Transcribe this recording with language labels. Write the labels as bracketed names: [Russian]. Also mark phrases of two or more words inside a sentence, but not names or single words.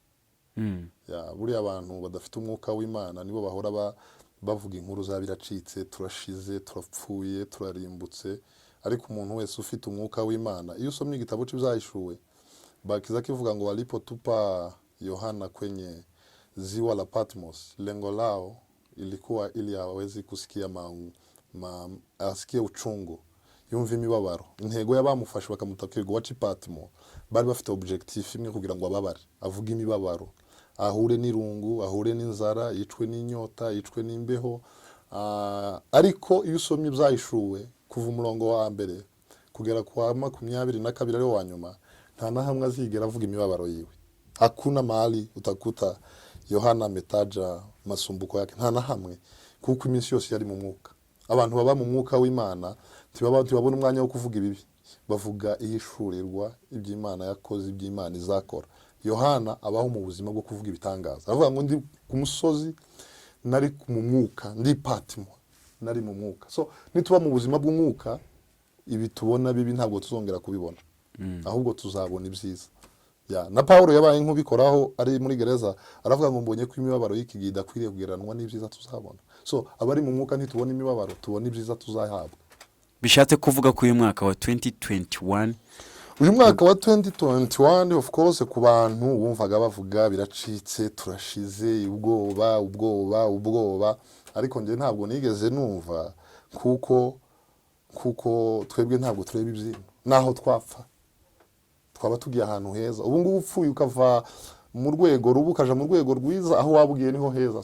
[Kinyarwanda] Buri abantu badafite umwuka w'Imana nibo bahora bavuga inkuru za biracitse, turashize, turapfuye, turarimbutse. Ariko umuntu wese ufite umwuka w'Imana, iyo usomye igitabo cy'ibyahishuwe, bakiza kivuga ngo [Swahili] walipotupa Yohana kwenye ziwa la Patmos, lengo lao ilikuwa ili aweze kusikia asikie uchungu, [Kinyarwanda] yumva imibabaro. Intego y'abamufashe bakamutakirwa waci Patmo bari bafite objectif imwe kugira ngo ababare, avuga imibabaro, ahure n'irungu, ahure n'inzara, yicwe n'inyota, yicwe n'imbeho. Ariko iyo usomye ibyahishuwe kuva umurongo wa mbere kugera kwa 22 ari wa nyuma, nta na hamwe azigera avuga imibabaro yiwe. [Swahili] Hakuna mahali utakuta Yohana metaja masumbuko yake, [Kinyarwanda] nta na hamwe, kuko iminsi yose yari mu mwuka. Abantu baba mu mwuka w'Imana tibabona umwanya wo kuvuga ibibi, bavuga ihishurirwa iby'Imana yakoze, iby'Imana izakora. Yohana abaho mu buzima bwo kuvuga ibitangaza, avuga ngo ndi ku musozi, nari mu mwuka, ndi Patmo, nari mu mwuka. So nituba mu buzima bw'umwuka, ibi tubona bibi ntabwo tuzongera kubibona, ahubwo tuzabona ibyiza. Na Paulo yabaye nk'ubikoraho ari muri gereza, aravuga ngo mbonye ko imibabaro y'iki gihe idakwiriye kugereranwa n'ibyiza tuzabona. So abari mu mwuka ntitubona imibabaro, tubona ibyiza tuzahabwa. Bishatse kuvuga ko uyu mwaka wa 2021, uyu mwaka wa 2021 [English] of course [Kinyarwanda] ku bantu bumvaga bavuga biracitse, turashize, ubwoba, ariko nje ntabwo nigeze numva, kuko twebwe ntabwo tureba ibyino, naho twapfa twaba tugiye ahantu heza. Ubu ngubu upfuye ukava mu rwego rubu ukaja mu rwego rwiza, aho wabugiye niho heza.